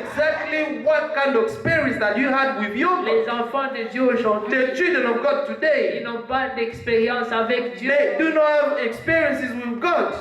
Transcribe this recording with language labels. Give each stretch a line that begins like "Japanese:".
English: exactly what kind of experience that you had with your God.
French: Les enfants de Dieu aujourd'hui,
English: The children of God
French: ils
English: today,
French: n'ont pas d'expérience avec Dieu.
English: they do not have experiences with God.